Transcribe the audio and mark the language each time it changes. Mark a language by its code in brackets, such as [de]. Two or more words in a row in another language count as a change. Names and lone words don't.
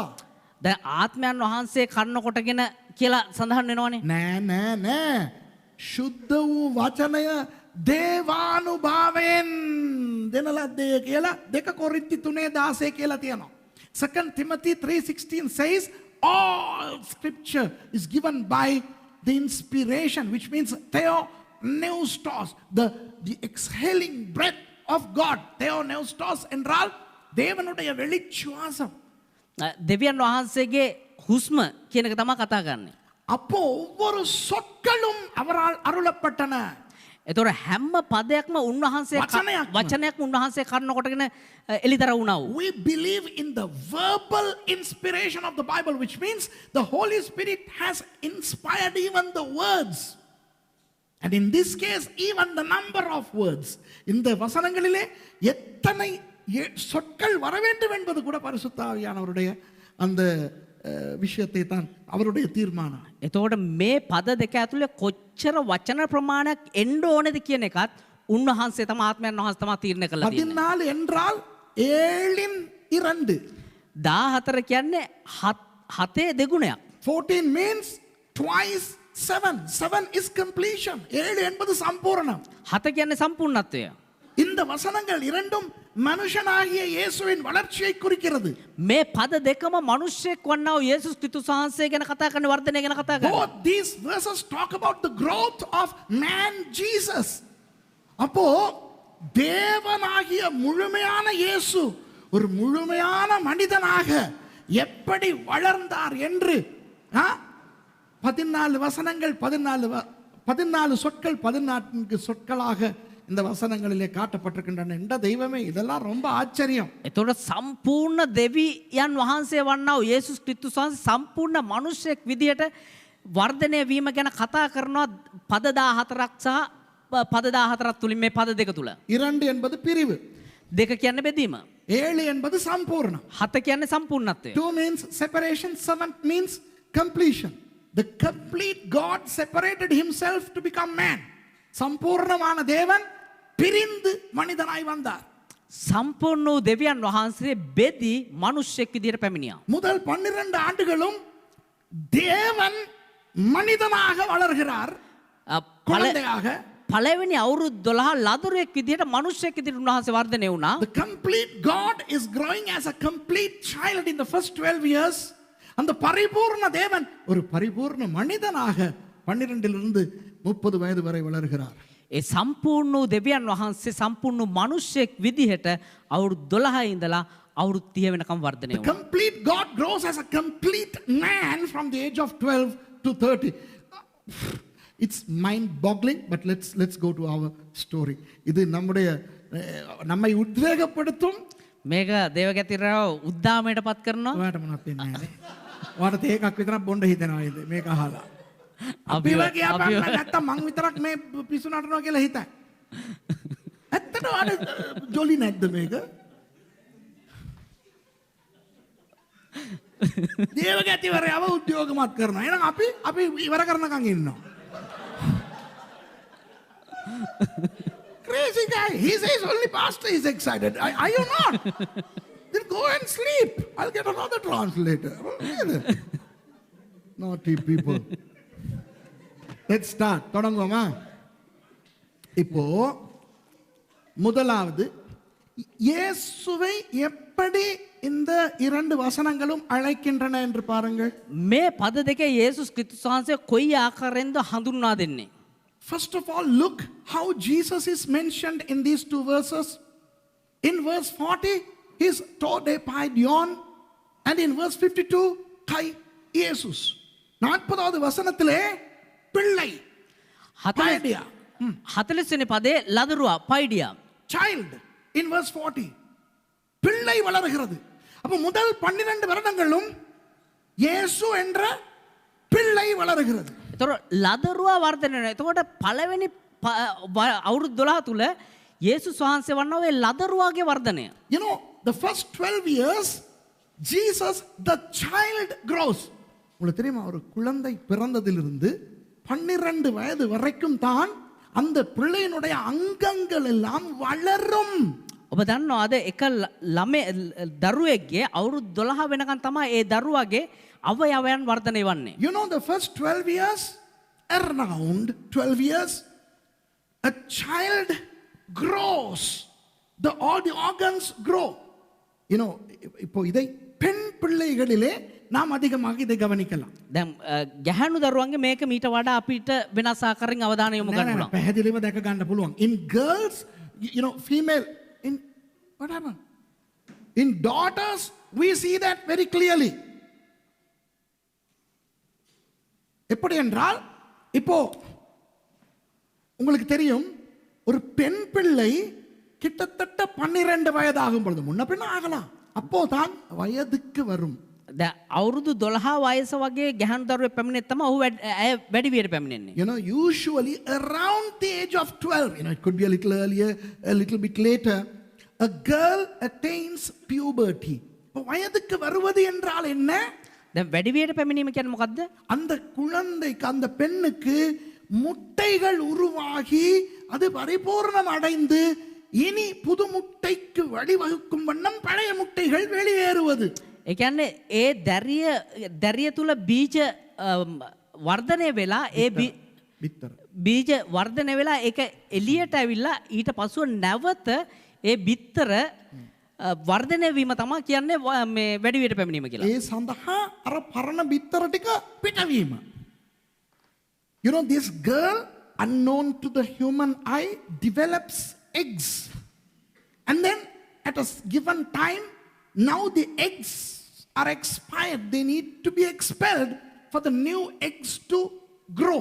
[si] දැන් ආත්මයන් වහන්සේ කන්න කොටගෙන කියලා සඳහන් වෙනවනේ. නෑ සුද්ධ වූ වචනය දේවානුභාවයෙන් දෙන ලද්දේ කියලා 2 කොරින්ති 3:16 කියලා තියෙනවා. [en] 2 Timothy 3:16 says, all scripture is given by the inspiration, which means theopneustos, the exhaling breath of God. [ta] Theopneustos என்றால் தேவனுடைய வெளிச்சுவாசம். [si] දෙවියන් වහන්සේගේ හුස්ම කියන එක තමයි කතා කරන්නේ. [ta] அப்போ ஒவ்வொரு சொற்களும் அவரால் அருளப்பட்டன. [si] එතකොට හැම පදයක්ම උන්වහන්සේ වචනයක්ම උන්වහන්සේ කරන කොටගෙන එලිදර වුණා වූ. [en] We believe in the verbal inspiration of the Bible, which means the Holy Spirit has inspired even the words. And in this case, even the number of words. [ta] இந்த வசனங்களிலே எத்தனை சொற்கள் வர வேண்டும் என்பது கூட பரிசுத்த ஆவியானவருடைய அந்த விஷயத்தை தான் அவருடைய தீர்மானம். [si] එතකොට මේ පද දෙක ඇතුලේ කොච්චර වචන ප්‍රමාණයක් එන්න ඕනේද කියන එකත් උන්වහන්සේ තම ආත්මයන් වහන්සේ තමයි තීරණය කරලා තියෙන්නේ. [ta] 14 என்றால் 7 2. [si] 14 කියන්නේ 7 දෙගුණයක්. [en] 14 means twice 7. 7 is completion. [ta] 7 என்பது சம்பூரணம். [si] 7 කියන්නේ සම්පූර්ණත්වය. [ta] இந்த வசனங்கள் இரண்டும் மனுஷனாகிய இயேசுவின் வளர்ச்சியை குறிக்கிறது. [si] මේ පද දෙකම මිනිස්සෙක් වන්නා වූ යේසුස් ක්‍රිස්තුස් වහන්සේ ගැන කතා කරන වර්ධනය ගැන කතා කරනවා. [en] Both these verses talk about the growth of man Jesus. [ta] அப்போ தேவனாகிய முழுமையான இயேசு ஒரு முழுமையான மனிதனாக எப்படி வளர்ந்தார் என்று 14 வசனங்கள் 14 சொற்கள் 14 சொற்களாக இந்த வசனங்களிலே காட்டப்பட்டிருக்கின்றன. இந்த தெய்வமே இதெல்லாம் ரொம்ப ஆச்சரியம். [si] එතකොට සම්පූර්ණ දෙවියන් වහන්සේ වන්නා වූ යේසුස් ක්‍රිස්තුස් වහන්සේ සම්පූර්ණ මිනිසෙක් විදියට වර්ධනය වීම ගැන කතා කරනවා පද 14ක් සහ පද 14ක් තුලින් මේ පද දෙක තුල. [ta] 2 என்பது பிரிவு. [si] දෙක කියන්නේ බෙදීම. [ta] 7 என்பது சம்பூர்ணம். [si] 7 කියන්නේ සම්පූර්ණත්වය. [en] 2 means separation, 7 means completion. The complete God separated himself to become man. [ta] சம்பூர்ணமான தேவன் பிரிந்து மனிதனாய் வந்தார். [si] සම්පූර්ණ වූ දෙවියන් වහන්සේ බෙදී මිනිසෙක් විදියට පැමිණියා. [ta] முதல் 12 ஆண்டுகளும் தேவன் மனிதனாக வளர்கிறார். குழந்தையாக. [si] පළවෙනි අවුරුදු 12 ලදරුවෙක් විදියට මිනිසෙක් විදියට උන්වහන්සේ වර්ධනය වුණා. [en] The complete God is growing as a complete child in the first 12 years. [ta] அந்த பரிபூர்ண தேவன் ஒரு பரிபூர்ண மனிதனாக 12 இலிருந்து 30 வயது வரை வளர்கிறார். [si] ඒ සම්පූර්ණ වූ දෙවියන් වහන්සේ සම්පූර්ණ මිනිසෙක් විදිහට අවුරුදු 12 ඉඳලා අවුරුදු 30 වෙනකම් වර්ධනය [en] The [si] වුණා. [en] complete God grows as a complete man from the age of 12 to 30. It's mind boggling, but let's go to our story. [ta] இது நம்மை உத்வேகப்படுத்தும். [si] මේක දේවගතිරව උද්දාමයට පත් කරනවා. ඔයාට මොනවද වෙන්නේ නැහැ. ඔයාට තේ එකක් විතරක් බොන්න හිතෙනවා ඉතින් මේක අහලා. අපි වගේ අපන්න නැත්තම් මං විතරක් මේ පිස්සු නටනවා කියලා හිතයි. ඇත්තට ඔයාට ජොලි නැද්ද මේක? දේවගතිවරයව උද්‍යෝගමත් කරනවා. එහෙනම් අපි ඉවර කරනකන් ඉන්නවා. [en] Crazy guy. He says only pastor is excited. Are you not? Then go and sleep. I'll get another translator. Naughty people. Let's start. [ta] தொடங்குவோமா? இப்போ முதலாவது இயேசுவை எப்படி இந்த 2 வசனங்களும் அழைக்கின்றன என்று பாருங்கள். [si] මේ පද දෙකේ යේසුස් ක්‍රිස්තුස් වහන්සේ කොයි ආකාරයෙන්ද හඳුන්වා දෙන්නේ? [en] First of all, look how Jesus is mentioned in these 2 verses. In verse 40, he's [el] tode paidion, [en] and in verse 52, kai Jesus. [ta] 40வது வசனத்திலே பிள்ளை paidia. [si] 40 වෙනි පදේ ලදරුවා පයිඩියා. [en] Child in verse 40. [ta] பிள்ளை வளர்கிறது. அப்ப முதல் 12 வருடங்களும் இயேசு என்ற பிள்ளை வளர்கிறது. [si] එතකොට ලදරුවා වර්ධනය වෙනවා. එතකොට පළවෙනි අවුරුදු 12 තුල යේසුස් වහන්සේ වන්නා වේ ලදරුවාගේ වර්ධනය. [en] You know, the first 12 years, Jesus, the child grows. [ta] உங்களுக்கு தெரியுமா ஒரு குழந்தை பிறந்ததிலிருந்து 12 வயது வரைக்கும் தான் அந்த பிள்ளையினுடைய அங்கங்கள் எல்லாம் வளரும். [si] ඔබ දන්නවද එක ළමේ දරුවෙක්ගේ අවුරුදු 12 වෙනකන් තමයි ඒ දරුවාගේ අවයවයන් වර්ධනය වන්නේ. [en] You know, the first 12 years, around 12 years, a child grows. All the organs grow. You know, [ta] இப்போ இதை பெண் பிள்ளைகளிலே நாம் அதிகமாக இதை கவனிக்கலாம். [si] දැන් ගැහැණු දරුවන්ගේ මේක මීට වඩා අපිට වෙනස් ආකාරයෙන් අවධානය යොමු කරන්න පුළුවන්. පැහැදිලිව දැක ගන්න පුළුවන්. [en] In girls, female, what happened? In daughters, we see that very clearly. [ta] எப்படி என்றால் இப்போ உங்களுக்கு தெரியும் ஒரு பெண் பிள்ளை கிட்டத்தட்ட 12 வயதாகும் பொழுது முன்ன பின்ன ஆகலாம் அப்போ தான் வயதுக்கு வரும். [si] දැන් අවුරුදු 12 වයස වගේ ගැහැණු දරුවෙක් පැමිණෙත් තමයි ඔහු වැඩි වියට පැමිණෙන්නේ. [en] Usually around the age of 12, it could be a little earlier, a little bit later, a girl attains puberty. [ta] இப்போ வயதுக்கு வருவது என்றால் என்ன? [si] දැන් වැඩි වියට පැමිණීම කියන්නේ මොකද්ද? [ta] அந்த குழந்தைக்கு அந்த பெண்ணுக்கு முட்டைகள் உருவாகி அது பரிபூர்ணம் அடைந்து இனி புது முட்டைக்கு வழிவகுக்கும் வண்ணம் பழைய முட்டைகள் வெளியேறுவது. [si] ඒ කියන්නේ ඒ දැරිය තුල බීජ වර්ධනය වෙලා ඒ බීජ වර්ධනය වෙලා ඒක එළියට ඇවිල්ලා ඊට පසුව නැවත ඒ බිත්තර වර්ධනය වීම තමයි කියන්නේ මේ වැඩි වියට පැමිණීම කියලා. ඒ සඳහා අර පරණ බිත්තර ටික පිටවීම. [en] This girl, unknown to the human eye, develops eggs. And then at a given time, now the eggs are expired. They need to be expelled for the new eggs to grow.